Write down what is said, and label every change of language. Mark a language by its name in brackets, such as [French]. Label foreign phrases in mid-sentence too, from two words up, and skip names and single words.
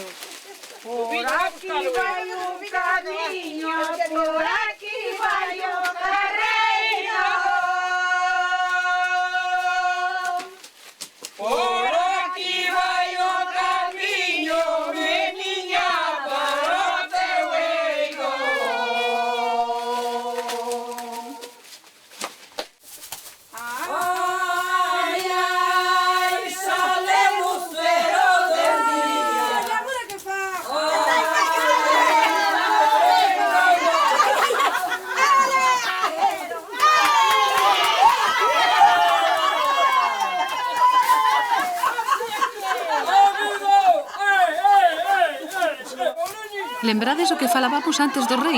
[Galician] Por aquí vai un camiño, por aquí vai o carreiro. Por aquí vai o camiño, meniña, para o teu eigo. Ai, ai, [Spanish] sale lucero del día. [Galician] Agora que fa? Lembrades o que falábamos antes do rei?